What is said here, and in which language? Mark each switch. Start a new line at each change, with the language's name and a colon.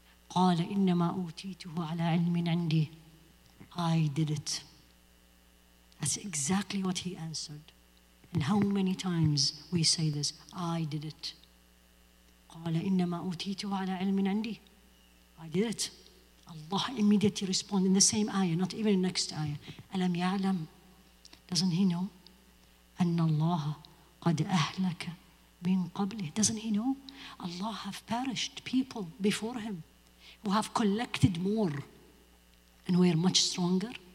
Arabic: قال إنما أوتيته على علم عندي.
English: I did it. That's exactly what he answered. And how many times we say this? I did it.
Arabic: قال إنما أوتيته على علم عندي.
English: I did it. Allah immediately responded in the same ayah, not even the next ayah.
Arabic: ألم يعلم?
English: Doesn't he know?
Arabic: أن الله قد أهلك من قبله. Doesn't he know?
English: Allah have perished people before him who have collected more and were much stronger.